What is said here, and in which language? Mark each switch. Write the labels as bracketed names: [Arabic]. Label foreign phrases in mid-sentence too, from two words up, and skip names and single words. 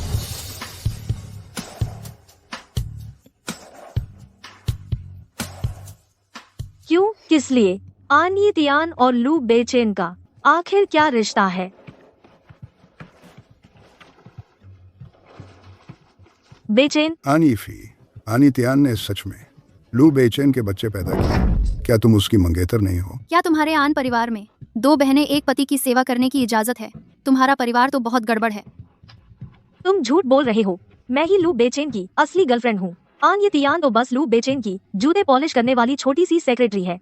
[Hindi] क्यों, किस लिए? आन यितियान और लू बेचैन का आखिर क्या रिश्ता है? बेचैन, आन यीफी, आनी त्यान ने सच में लू बेचैन के बच्चे पैदा किए। क्या तुम उसकी मंगेतर नहीं हो? क्या तुम्हारे आन परिवार में 2 बहनें एक पति की सेवा करने की इजाजत है? तुम्हारा परिवार तो बहुत गड़बड़ है। तुम झूठ बोल रहे हो। मैं ही लू बेचैन की असली गर्लफ्रेंड हूँ। आन यितियान तो बस लू बेचैन की जूते पॉलिश करने वाली छोटी सी सेक्रेटरी है।